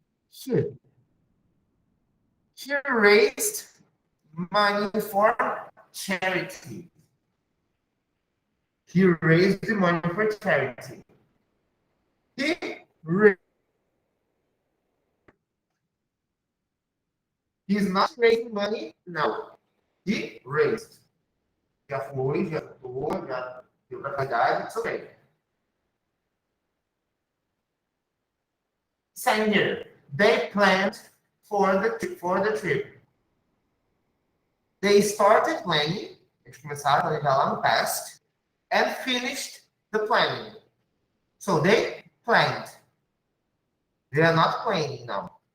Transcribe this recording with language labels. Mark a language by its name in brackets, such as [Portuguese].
[English] Here. He raised money for charity. He raised money for charity. He raised. He's not raising money now. He raised. [Portuguese] Já foi, já atuou, já deu para caridade, [English] it's okay. Same here. They planned for the trip. They started planning, [Portuguese] eles começaram a planejar lá no [English] past, and finished the planning. So they planned. They are not planning now.